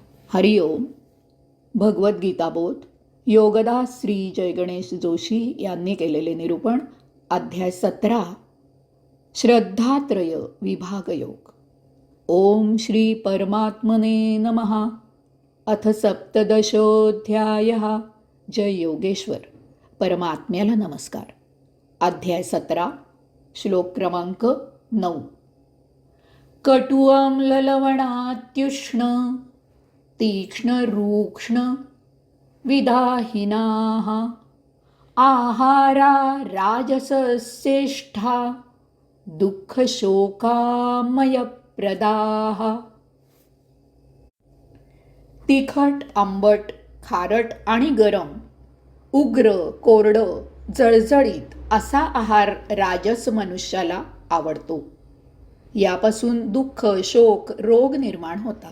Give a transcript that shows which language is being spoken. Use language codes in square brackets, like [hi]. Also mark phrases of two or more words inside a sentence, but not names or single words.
[mr] हरिओम. भगवद्गीताबोध योगदास श्री जयगणेश जोशी यांनी केलेले निरूपण. अध्याय 17. श्रद्धात्रय विभागयोग. [sa] ओम श्री परमात्मने नमः. अथ सप्तदशोऽध्यायः. [mr] जय योगेश्वर. परमात्म्याला नमस्कार. अध्याय 17. श्लोक क्रमांक 9. [sa] कटुअम्ललवणात्युष्ण तीक्ष्ण रूक्ष्ण विदाहिनाः आहारा राजसस्येष्ठा दुःखशोकामयप्रदाः. [mr] तिखट, आंबट, खारट आणि गरम, उग्र, कोरडं, जळजळीत असा आहार राजस मनुष्याला आवडतो. यापासून दुःख, शोक, रोग निर्माण होतात.